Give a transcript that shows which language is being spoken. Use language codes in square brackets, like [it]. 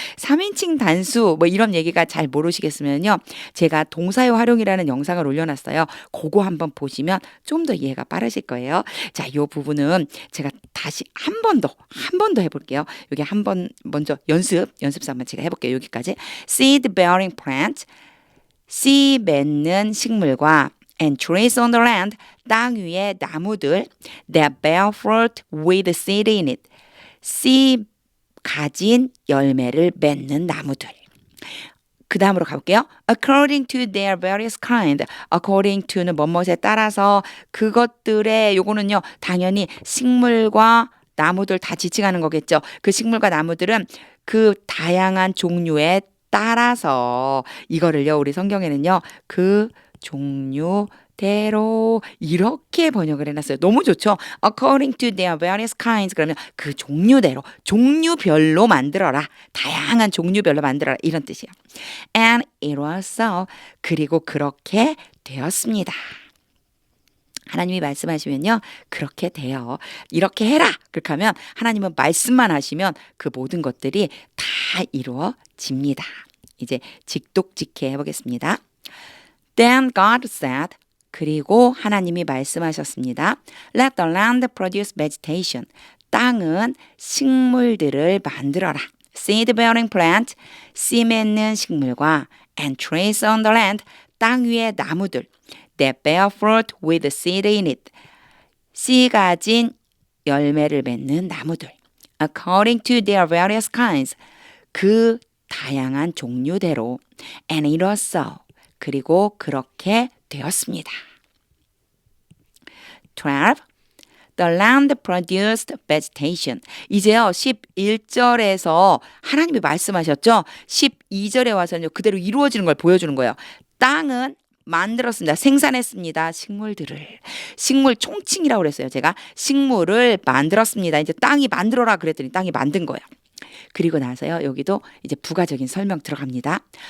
[ko] 3인칭 단수 뭐 이런 얘기가 잘 모르시겠으면요. 제가 동사의 활용이라는 영상을 올려놨어요. 그거 한번 보시면 좀 더 이해가 빠르실 거예요. 자, 요 부분은 제가 다시 한 번 더 해볼게요. 여기 한번 먼저 연습사 한번 제가 해볼게요. 여기까지. [en] seed bearing plant, [ko] 씨 맺는 식물과 [en] and trees on the land, [ko] 땅 위에 나무들 [en] that bear fruit with seed in it, [ko] 씨 가진 열매를 맺는 나무들. 그 다음으로 가볼게요. [en] according to their various kind. [ko] according to는 뭐뭐에 따라서 그것들의 요거는요. 당연히 식물과 나무들 다 지칭하는 거겠죠. 그 식물과 나무들은 그 다양한 종류에 따라서 이거를요. 우리 성경에는요. 그 종류대로 이렇게 번역을 해놨어요. 너무 좋죠? [en] According to their various kinds. [ko] 그러면 그 종류대로 종류별로 만들어라. 다양한 종류별로 만들어라. 이런 뜻이에요. [en] And it was so. [ko] 그리고 그렇게 되었습니다. 하나님이 말씀하시면요. 그렇게 돼요. 이렇게 해라. 그렇게 하면 하나님은 말씀만 하시면 그 모든 것들이 다 이루어집니다. 이제 직독직해 해보겠습니다. [en] Then God said, [ko] 그리고 하나님이 말씀하셨습니다. [en] Let the land produce vegetation. [ko] 땅은 식물들을 만들어라. [en] Seed bearing plant, [ko] 씨 맺는 식물과 [en] and trees on the land, [ko] 땅 위의 나무들. [en] That bear fruit with seed in it. [ko] 씨 가진 열매를 맺는 나무들. [en] According to their various kinds. [ko] 그 다양한 종류대로. [en] And it was so. [ko] 그리고 그렇게 되었습니다. 12. [en] The land produced vegetation. [ko] 이제요 11절에서 하나님이 말씀하셨죠. 12절에 와서는요 그대로 이루어지는 걸 보여주는 거예요. 땅은 만들었습니다. 생산했습니다. 식물 총칭이라고 그랬어요. 제가 식물을 만들었습니다. 이제 땅이 만들어라 그랬더니 땅이 만든 거예요. 그리고 나서요 여기도 이제 부가적인 설명 들어갑니다.